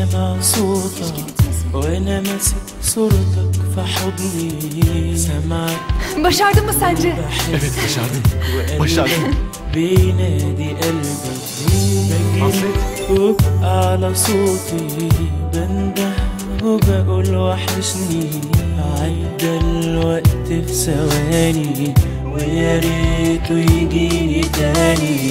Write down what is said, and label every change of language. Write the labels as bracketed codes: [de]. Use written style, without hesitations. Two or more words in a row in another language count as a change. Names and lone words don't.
[ar] على صوتك وانا ماسك صورتك في حضني سامعك. [tr] Başardın mı sence? Evet başardım. Başardım. [ar] بينادي قلبي بجري على صوتي بنده وبقول وحشني. عدى الوقت في ثواني ويا ريته يجيني تاني.